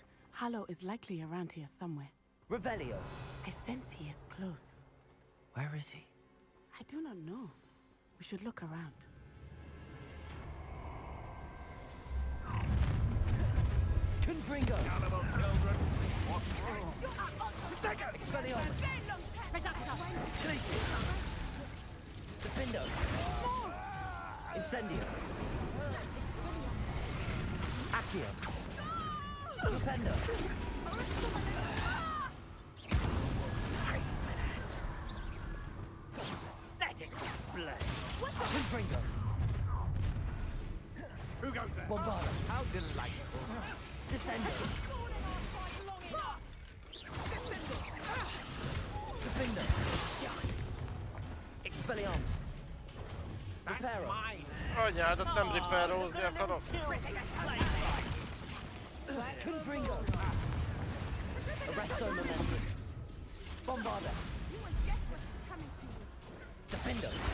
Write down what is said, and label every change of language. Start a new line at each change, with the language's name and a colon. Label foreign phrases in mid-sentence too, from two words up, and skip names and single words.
English: Harlow is likely around here somewhere. Revelio. I sense he is close. Where is he? I do not know. We should look around. Confringo! Animal children! Expelliarmus! Glacius! Defendo! Incendio! Accio! Flipendo! Let it display! Confringo! Who goes there? Bombarda! How delightful! Descendo! Defendo! Expelliarmus! That's Reparo! mine!
Hungarian: Anyádat nem repairolni akarok.
English: Confringo! Arresto Momentum! Bombarda! Defendo!